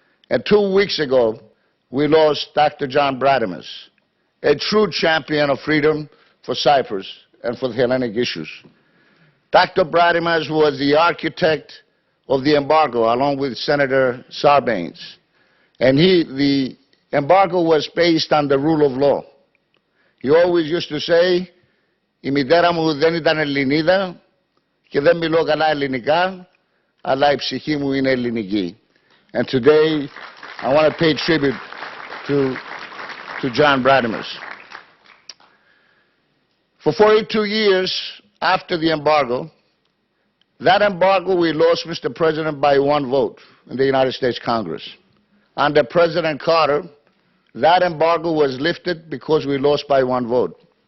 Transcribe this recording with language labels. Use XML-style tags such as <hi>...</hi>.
<en>And 2 weeks ago, we lost Dr. John Bradimus, a true champion of freedom for Cyprus and for the Hellenic issues. Dr. Bradimus was the architect of the embargo, along with Senator Sarbanes. And the embargo was based on the rule of law. He always used to say,</en> <el>η μητέρα μου δεν ήταν Ελληνίδα και δεν μιλώ καλά ελληνικά, αλλά η ψυχή μου είναι ελληνική.</el> <en>And today, I want to pay tribute to John Bradimus. For 42 years after the embargo, that embargo we lost, Mr. President, by 1 vote in the United States Congress. Under President Carter, that embargo was lifted because we lost by 1 vote.</en>